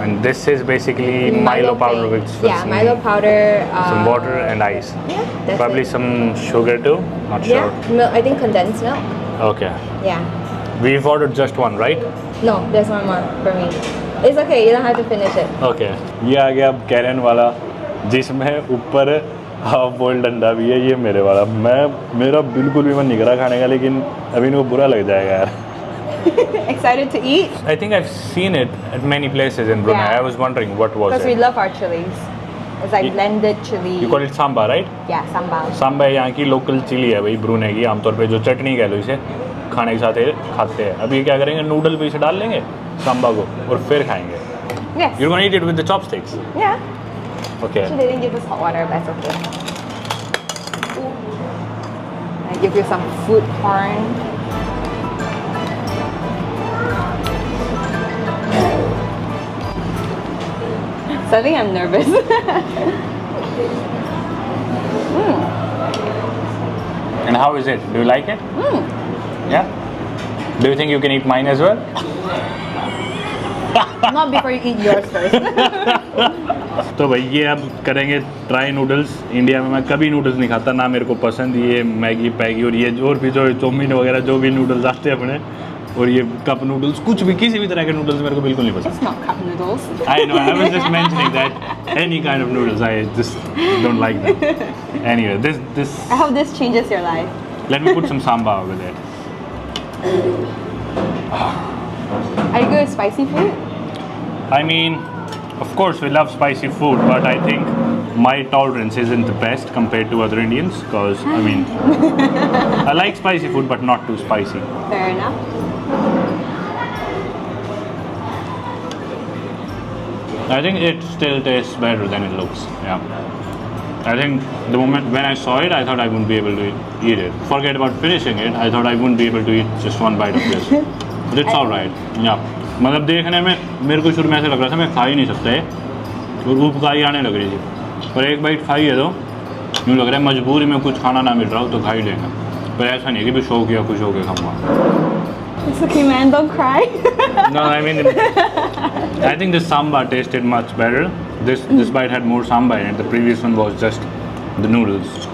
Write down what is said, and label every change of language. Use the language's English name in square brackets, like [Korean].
[English] And this is basically Milo powder plain. with Yeah, Milo powder. some water and ice. Yeah, that's Probably it. some sugar too. Not Yeah, sure. milk, I think condensed milk. Okay. Yeah. We've ordered just one, right? No, there's one more for me. It's okay, you don't have to finish it. Okay. [Hindi] ये आ गया अब Karen वाला, जिसमें ऊपर half boiled अंडा भी है। ये मेरे वाला, मेरा बिल्कुल भी मन नहीं करा खाने का, लेकिन अभी इनको बुरा लग जाएगा यार। [English] Excited to eat? I think I've seen it at many places in Brunei. Yeah. I was wondering what was Because we it. love our chilies. It's like blended chili. You call it samba, right? Yeah, sambal. [Hindi] Samba यहाँ की local chilli है भाई, ब्रूने की। आमतौर पे जो चटनी कह लो इसे, खाने के साथ ये खाते हैं। अभी क्या करेंगे, नूडल पे इसे डाल लेंगे सांबा को और फिर खाएंगे। [English] Yes. You're gonna eat it with the chopsticks. Yeah. Okay. Actually, they didn't give us hot water, but that's okay. I give you some food porn. Suddenly I'm nervous. And how is it? Do you like it? Yeah. Do you think you can eat mine as well? Not before you eat yours first. [Hindi] तो भाई ये अब करेंगे try noodles. India में मैं कभी noodles नहीं खाता, ना मेरे को पसंद ये मैगी पैगी और ये और भी जो चाउमीन वगैरह जो भी नूडल्स आते हैं अपने, और ये कप नूडल्स, कुछ भी किसी भी तरह के नूडल्स मेरे को बिल्कुल नहीं पसंद। [English] It's not cup noodles. I know, I was just mentioning that any kind of noodles, I just don't like them. Anyway, this I hope this changes your life. let me put some samba over there. Are you good with spicy food? I mean, of course we love spicy food, but I think my tolerance isn't the best compared to other Indians, because I mean, I like spicy food but not too spicy. Fair enough. I think it still tastes better than it looks. Yeah. I think the moment when I saw it, I thought I wouldn't be able to eat it. Forget about finishing it. I thought I wouldn't be able to eat just one bite of this. But it's all right. Yeah. [Hindi] मतलब देखने में मेरे को शुरू में ऐसे लग रहा था मैं खा ही नहीं सकता है, और उपकारी आने लग रही थी। पर एक बाइट खाई है तो यूँ लग रहा है मजबूरी में कुछ खाना ना मिल रहा हो तो खा ही लेंगे। पर ऐसा नहीं है कि भी शौक या खुश होकर खाऊंगा। [English] It's okay, man. Don't cry. No, I mean, I think the samba tasted much better. This bite had more samba in it. The previous one was just the noodles.